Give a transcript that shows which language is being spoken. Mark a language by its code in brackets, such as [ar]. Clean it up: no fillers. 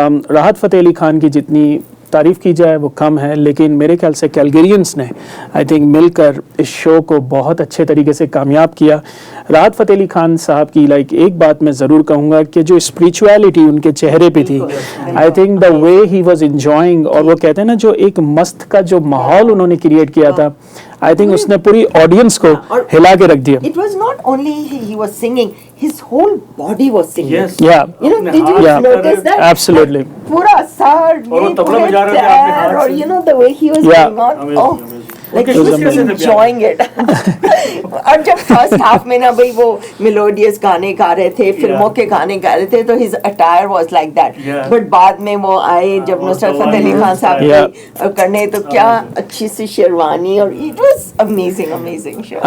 [ur] راحت فتح علی خان کی جتنی تعریف کی جائے وہ کم ہے, لیکن میرے خیال سے کیلگرینس نے [en] I think [ur] مل کر اس شو کو بہت اچھے طریقے سے کامیاب کیا. راحت فتح علی خان صاحب کی لائک ایک بات میں ضرور کہوں گا کہ جو اسپریچویلٹی ان کے چہرے پہ تھی, [en] I think the way he was enjoying, [ur] اور وہ کہتے ہیں نا جو ایک مست کا جو ماحول انہوں نے کریٹ کیا تھا, [en] I think [ur] اس نے پوری آڈینس کو ہلا کے رکھ دیا. [en] It was not only he was singing, his whole body was singing. Yes. Yeah. You know, did you notice that? Absolutely. [ur] پورا سار اور وہ طبلہ بجا رہے تھے آپ کے ہاتھ سے. اور [en] you know the way he was going on. Oh, like he was enjoying it. [ur] اور جب فرسٹ ہاف میں نا بھائی وہ میلوڈیس گانے گا رہے تھے, فلموں کے گانے گا رہے تھے, تو [en] his attire was like that. [ur] But بعد میں وہ آئے جب نصرت فتح علی خان صاحب کرنے, تو کیا اچھی سی شیروانی, اور [en] it was amazing show.